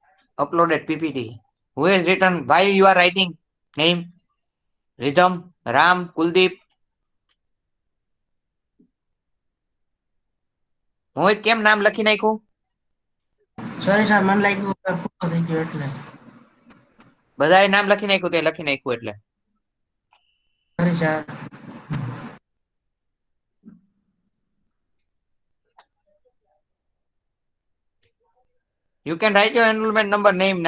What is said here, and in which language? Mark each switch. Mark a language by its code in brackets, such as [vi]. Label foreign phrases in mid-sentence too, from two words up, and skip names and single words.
[en] uploaded PPT. Who has written? Why you are writing? Name, Rhythm, Ram, Kuldeep. [gu] મોહિત કેમ નામ લખી નાખ્યું? [en] sorry sir [gu] મને લાગ્યું કે પૂરો થઈ ગયો એટલે બધાએ નામ લખી નાખ્યું, તે લખી નાખ્યું એટલે. [en] sorry sir. You can write your enrollment number name now.